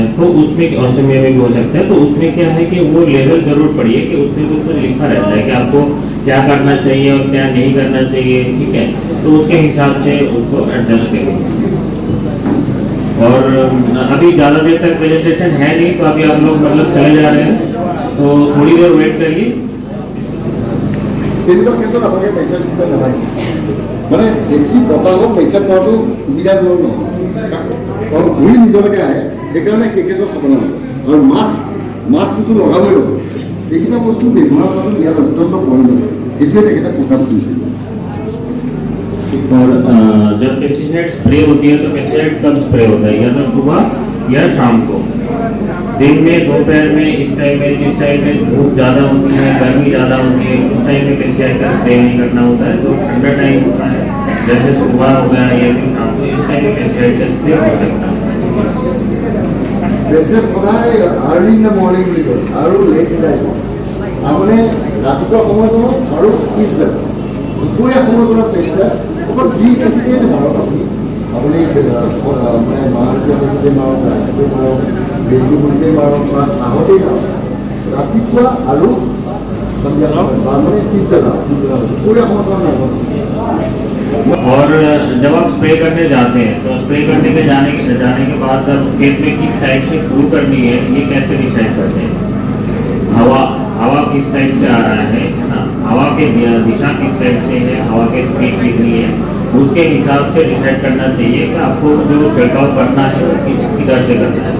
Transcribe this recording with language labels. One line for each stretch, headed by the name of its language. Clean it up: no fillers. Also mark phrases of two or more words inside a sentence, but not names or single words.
Hindi: तो उसमें असमिया में भी हो सकता है। तो उसमें क्या है कि वो लेवल जरूर पढ़िए कि उसमें कुछ लिखा रहता है कि आपको क्या करना चाहिए और क्या नहीं करना चाहिए, ठीक है। तो उसके हिसाब से उसको एडजस्ट करिए। और अभी ज़्यादा देर तक प्रेजेंटेशन है नहीं तो अभी आप लोग मतलब चले जा रहे हैं तो थोड़ी देर वेट करिए।
Assamese: তেনেকুৱা ক্ষেত্ৰত আপোনালোকে পইচা চিন্তা নালাগে মানে বেছি বতাহত পইচা পোৱাটো সুবিধাজনক নহয় কাৰণ ঘূৰি নিজলৈকে আহে সেইকাৰণে সেই ক্ষেত্ৰত সাৱধান হ'ব। আৰু মাস্কটোতো লগাবই লাগিব। এইকেইটা বস্তু ব্যৱহাৰ কৰাটো ইয়াত অত্যন্ত প্ৰয়োজন, এইটোৱে তেখেতে ফ'কাছ কৰিছে।
Hindi: और जब
English: pesticide spray
Hindi: होती है तो पेस्टिसाइड कब स्प्रे होता है, या तो सुबह या शाम को। दिन में दोपहर में इस टाइम में जिस टाइम में धूप ज़्यादा होती है, गर्मी ज़्यादा होती है, उस टाइम में पेस्टिसाइड का स्प्रे नहीं करना होता है। जो ठंडा टाइम होता है जैसे सुबह हो गया या फिर शाम को, इस टाइम में पेस्टिसाइड का स्प्रे हो सकता है।
Assamese: বেছি সদায়
English: early in the morning
Assamese: বুলি কয় আৰু
English: late in the night.
Assamese: আপুনি ৰাতিপুৱা সময়কণত আৰু পিছবেলা দুপৰীয়া সময়কণত পেচা অকল যি খেতিতে মাৰক আপুনি মানে মাহতে মাৰক, ৰাইচতে মাৰক, বেজি মুড়িতে মাৰক বা চাহতেই মাৰক, ৰাতিপুৱা আৰু সন্ধিয়া মানে পিছবেলা দুপৰীয়া সময়কণত নাপাব।
Hindi: और जब आप स्प्रे करने जाते हैं तो स्प्रे करने के जाने के बाद जब खेत में किस साइड से शुरू करनी है ये कैसे डिसाइड करते हैं। हवा किस साइड से आ रहा है ना, हवा के दिशा किस साइड से है, हवा की स्पीड कितनी है, उसके हिसाब से डिसाइड करना चाहिए कि आपको जो छिड़काव करना है वो किधर से करना है।